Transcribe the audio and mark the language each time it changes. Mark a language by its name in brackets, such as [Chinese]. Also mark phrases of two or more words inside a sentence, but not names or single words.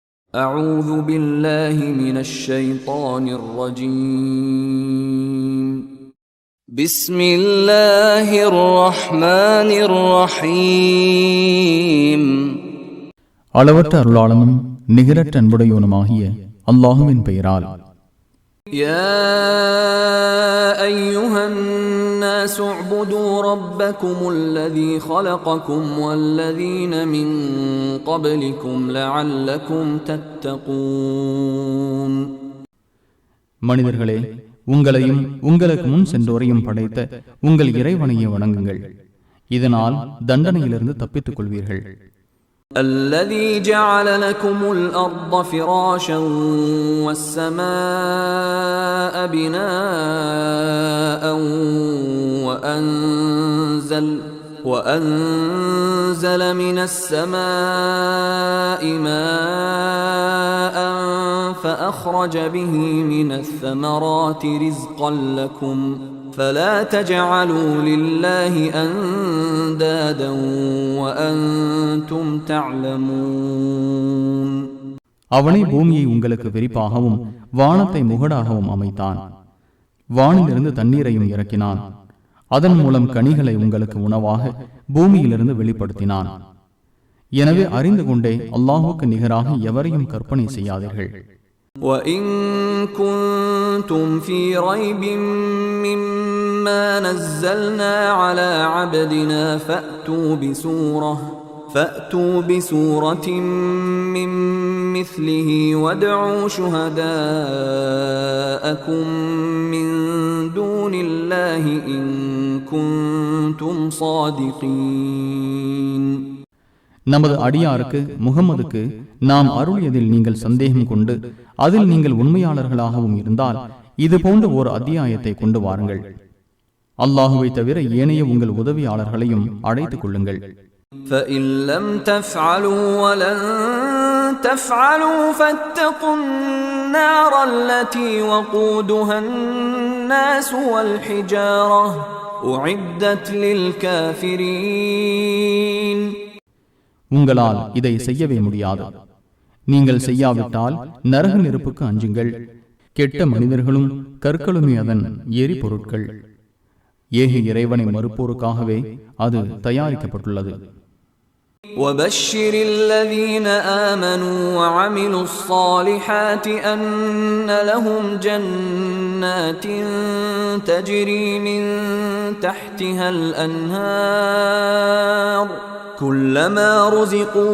[Arabic] أعوذ بالله من الشيطان الرجيم بسم الله الرحمن الرحيم [Tamil] அளவற்ற அருளாளனும் நிகரற்ற அன்புடையவனுமாகிய அல்லாஹுவின் பெயரால். [Arabic] يا أيها الناس اعبدوا ربكم الذي خلقكم والذين من قبلكم لعلكم تتقون. [Tamil] மனிதர்களே, உங்களையும் உங்களுக்கு முன் சென்றோரையும் படைத்த உங்கள் இறைவனையை வணங்குங்கள், இதனால் தண்டனையிலிருந்து தப்பித்துக் கொள்வீர்கள். [Arabic] الذي جعل لكم الأرض فراشا والسماء بناء وأنزل من السماء ماء فأخرج به من الثمرات رزقا لكم فلا تجعلوا لله أندادا وأنتم تعلمون. [Tamil] அவனே பூமியை உங்களுக்கு விரிப்பாகவும் வானத்தை முகடாகவும் அமைத்தான். வானிலிருந்து தண்ணீரையும் இறக்கினான். அதன் மூலம் கனிகளை உங்களுக்கு உணவாக பூமியிலிருந்து வெளிப்படுத்தினான். எனவே அறிந்து கொண்டே அல்லாஹுக்கு நிகராக எவரையும் கற்பனை செய்யாதீர்கள். [Arabic] وَإِن كُنتُمْ فِي رَيْبٍ مِّمَّا نَزَّلْنَا عَلَى عَبْدِنَا فَأْتُوا بِسُورَةٍ مِّن مِّثْلِهِ وَادْعُوا شُهَدَاءَكُم مِّن دُونِ اللَّهِ إِن كُنتُمْ صَادِقِينَ. [Tamil] நமது அடியாருக்கு முகம்மதுக்கு நாம் அருளியதில் நீங்கள் சந்தேகம் கொண்டு அதில் நீங்கள் உண்மையாளர்களாகவும் இருந்தால் இது போன்ற ஒரு அத்தியாயத்தை கொண்டு வாருங்கள். அல்லாஹுவை தவிர ஏனைய உங்கள் உதவியாளர்களையும் அழைத்துக் கொள்ளுங்கள். [Arabic] فَإِن لَّمْ تَفْعَلُوا وَلَن تَفْعَلُوا فَاتَّقُوا النَّارَ الَّتِي وَقُودُهَا النَّاسُ وَالْحِجَارَةُ أُعِدَّتْ لِلْكَافِرِينَ. [Tamil] உங்களால் இதை செய்யவே முடியாது. நீங்கள் செய்யாவிட்டால் நரக நெருப்புக்கு அஞ்சுங்கள். கெட்ட மனிதர்களும் கற்களுமே அதன் எரிபொருட்கள். ஏக இறைவனை மறுப்போருக்காகவே அது தயாரிக்கப்பட்டுள்ளது. [Arabic] وَبَشِّرِ الَّذِينَ آمَنُوا وَعَمِلُوا الصَّالِحَاتِ أَنَّ لَهُمْ جَنَّاتٍ تَجْرِي مِن تَحْتِهَا الْأَنْهَارُ كُلَّمَا رُزِقُوا